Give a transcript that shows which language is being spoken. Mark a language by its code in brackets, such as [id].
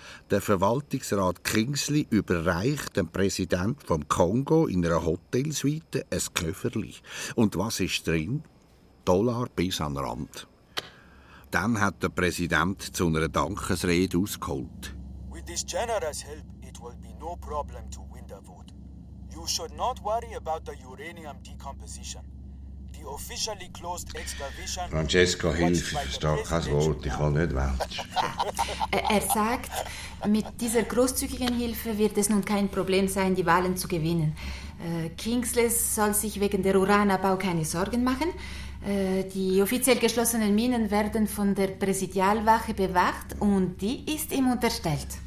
[de] Der Verwaltungsrat Kingsley überreicht dem Präsidenten vom Kongo in einer Hotelsuite ein Köfferli. Und was ist drin? $, bis an den Rand. Dann hat der Präsident zu einer Dankesrede ausgeholt. [en] With this generous help, it will be no problem to win the vote. You should not worry about the uranium decomposition. The officially closed excavation... [de] Francesco, hilf, ich verstehe kein Wort, ich kann nicht welsch. Er sagt, mit dieser großzügigen Hilfe wird es nun kein Problem sein, die Wahlen zu gewinnen. Kingsley soll sich wegen der Uranabbau keine Sorgen machen. Die offiziell geschlossenen Minen werden von der Präsidialwache bewacht und die ist ihm unterstellt.